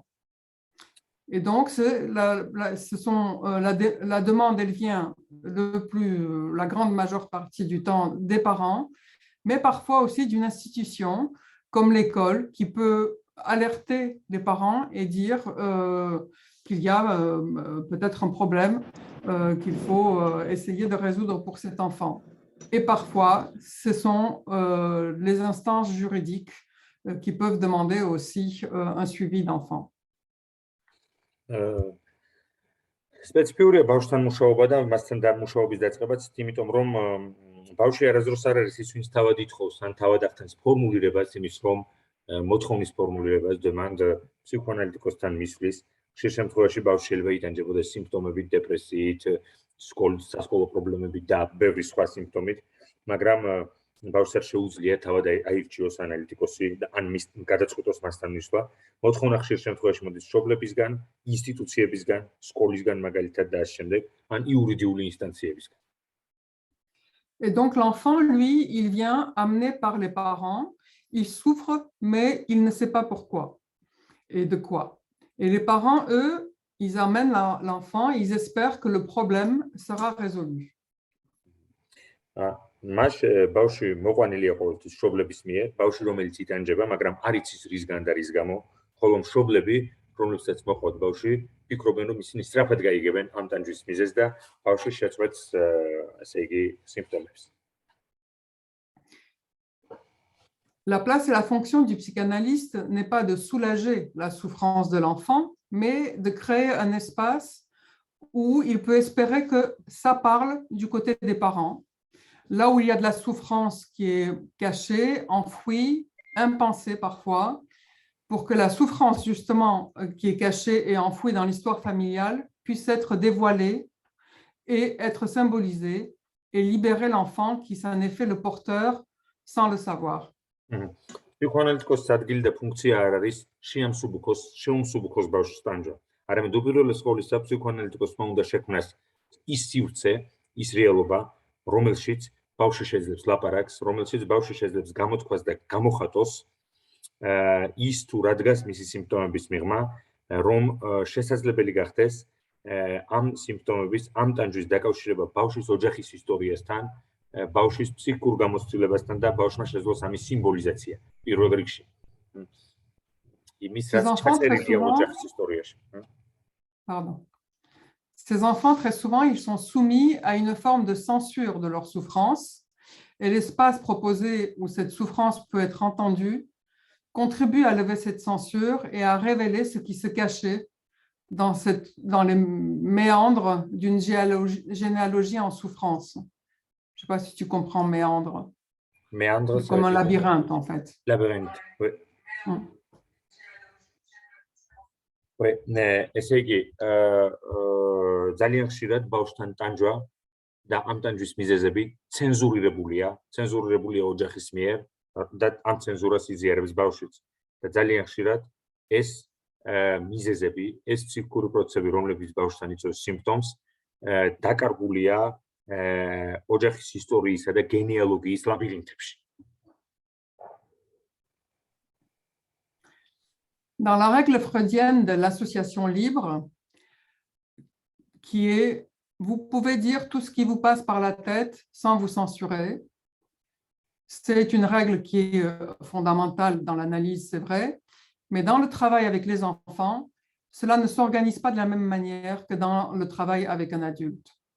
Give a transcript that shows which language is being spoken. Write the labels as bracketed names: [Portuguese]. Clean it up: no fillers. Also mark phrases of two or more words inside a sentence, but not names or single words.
[French] Et donc, la demande, elle vient la grande majeure partie du temps des parents, mais parfois aussi d'une institution comme l'école qui peut alerter les parents et dire qu'il y a peut-être un problème qu'il faut essayer de résoudre pour cet enfant. Et parfois, ce sont les instances juridiques qui peuvent demander aussi un suivi d'enfant. [Georgian] სპეციფიურია ბავშვთან მუშაობა და მასთან დამმუშაობის დაწყებაც, იმიტომ რომ ბავშვი არასდროს არ არის ის, ვინც თავად ითხოვს, ან თავად ახდენს ფორმულირებას იმის, რომ მოთხოვნის ფორმულირებას demand ფსიქოანალიტიკოსთან მისვლის. ხშირ შემთხვევაში ბავშვი შეიძლება იტანჯებოდეს სიმპტომებით, დეპრესიით, სასკოლო პრობლემებით და ბევრი სხვა სიმპტომით, მაგრამ ბავშვს არ შეუძლია თავად აირჩიოს ანალიტიკოსი და ან მის გადაწყვიტოს მასთან მისვლა. მოთხოვნა ხშირ შემთხვევაში მოდის მშობლებისგან, ინსტიტუციებისგან, სკოლისგან მაგალითად და ასე შემდეგ, ან იურიდიული ინსტანციებისგან. [French] Et donc l'enfant, lui, il vient amené par les parents, il souffre, mais il ne sait pas pourquoi et de quoi. Et les parents, eux, ils amènent l'enfant, ils espèrent que le problème sera résolu. [Georgian] მას ბავშვი მოყვანილია ყოველთვის მშობლების მიერ, ბავშვი რომელიც იტანჯება, მაგრამ არ იცის რისგან და რის გამო, ხოლო მშობლები, რომლებსაც მოყავთ ბავშვი, ფიქრობენ, რომ ისინი სწრაფად გაიგებენ ამ ტანჯვის მიზეზს და ბავშვი შეწყვეტს, ასე იგი, სიმპტომებს. [French] La place et la fonction du psychanalyste n'est pas de soulager la souffrance de l'enfant, mais de créer un espace où il peut espérer que ça parle du côté des parents. Là où il y a de la souffrance qui est cachée, enfouie, impensée parfois, pour que la souffrance justement qui est cachée et enfouie dans l'histoire familiale puisse être dévoilée et être symbolisée et libérer l'enfant qui s'en est fait le porteur sans le savoir. [Georgian] ფსიქოანალიტიკოსის ადგილი და ფუნქცია არ არის შეუმსუბუქოს ბავშვს ტანჯვა. არამედ უპირველეს ყოვლისა ფსიქოანალიტიკოსმა უნდა შექმნას ის სივრცე, ის რეალობა, რომელშიც ბავშვი შეძლებს ლაპარაკს, რომელშიც ბავშვი შეძლებს გამოთქვას და გამოხატოს ის თუ რადგას მისი სიმპტომების მიღმა, რომ შესაძლებელი გახდეს ამ სიმპტომების, ამ ტანჯვის დაკავშირება ბავშვის ოჯახის ისტორიასთან, ბავშვის ფსიქიკურ გამოცდილებასთან და ბავშვმა შეძლოს ამის სიმბოლიზაცია პირველ რიგში. იმის რაც ჩაწერილია ოჯახის ისტორიაში. [French] Pardon. Ces enfants, très souvent, ils sont soumis à une forme de censure de leur souffrance et l'espace proposé où cette souffrance peut être entendue contribue à lever cette censure et à révéler ce qui se cachait dans les méandres d'une généalogie en souffrance. Je ne sais pas si tu comprends méandre. Méandre, comme un labyrinthe, en fait. Labyrinthe, oui. Oui, [Georgian] ესე იგი, ძალიან ხშირად ბავშვთან ტანჯვა და ამ ტანჯვის მიზეზები ცენზურირებულია ოჯახის მიერ და ამ ცენზურას იზიარებს ბავშვიც. და ძალიან ხშირად ეს მიზეზები, ეს ფსიქიკური პროცესები, რომლებიც ბავშვთან იწვევს სიმპტომს, დაკარგულია ოჯახის ისტორიისა და გენეალოგიის ლაბირინთებში. [French] Dans la règle freudienne de l'association libre, qui est, vous pouvez dire tout ce qui vous passe par la tête sans vous censurer, C'est une règle qui est fondamentale dans l'analyse, c'est vrai, mais dans le travail avec les enfants, cela ne s'organise pas de la même manière que dans le travail avec un adulte.